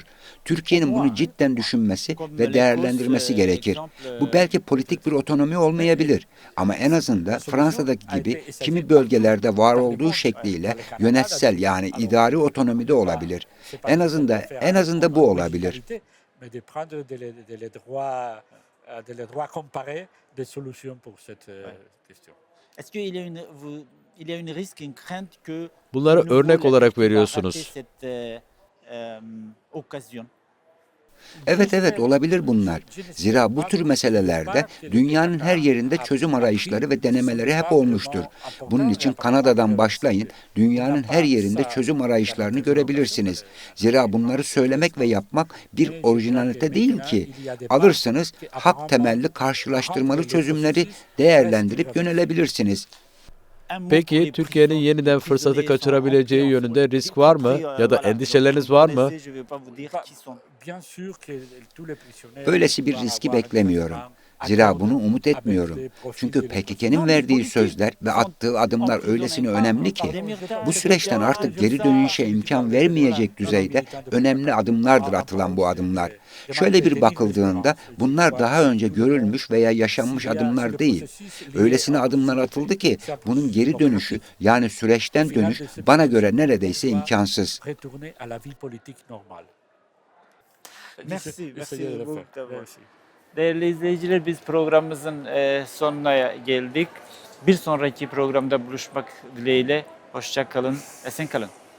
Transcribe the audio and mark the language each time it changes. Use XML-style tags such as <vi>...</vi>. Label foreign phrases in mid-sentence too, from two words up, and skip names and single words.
<tr>Türkiye'nin bunu cidden düşünmesi ve değerlendirmesi gerekir. Bu belki politik bir otonomi olmayabilir ama en azından Fransa'daki gibi kimi bölgelerde var olduğu şekliyle yönetsel yani idari otonomi de olabilir. En azından bu olabilir.</tr> <fr>Mais de prendre des droits comparés, des solutions pour cette question. Est-ce qu'il y a il y a une risque, une crainte que</fr> <tr>Bunları</tr> <fr>de nouveau</fr> <tr>örnek</tr> <fr>la</fr> <tr>olarak</tr> <fr>Turquie va</fr> <tr>veriyorsunuz.</tr> <fr>rater cette occasion?</fr> <tr>Evet olabilir bunlar. Zira bu tür meselelerde dünyanın her yerinde çözüm arayışları ve denemeleri hep olmuştur. Bunun için Kanada'dan başlayın, dünyanın her yerinde çözüm arayışlarını görebilirsiniz. Zira bunları söylemek ve yapmak bir orijinalite değil ki. Alırsınız, hak temelli karşılaştırmalı çözümleri değerlendirip yönelebilirsiniz. Peki Türkiye'nin yeniden fırsatı kaçırabileceği yönünde risk var mı ya da endişeleriniz var mı?</tr> <fr>Bien sûr que tous les prisonniers</fr> <tr>Böylesi bir riski beklemiyorum. Zira bunu umut etmiyorum. Çünkü PKK'nın verdiği sözler ve attığı adımlar öylesine önemli ki bu süreçten artık geri dönüşe imkan vermeyecek düzeyde önemli adımlardır atılan bu adımlar. Şöyle bir bakıldığında bunlar daha önce görülmüş veya yaşanmış adımlar değil. Öylesine adımlar atıldı ki bunun geri dönüşü yani süreçten dönüş bana göre neredeyse imkansız.</tr> <fr>retourner à la vie politique normale. Merci, merci Essayez de le beaucoup. faire. Merci.</fr> <tr>Değerli izleyiciler, biz programımızın sonuna geldik. Bir sonraki programda buluşmak dileğiyle. Hoşça kalın, esen kalın.</tr>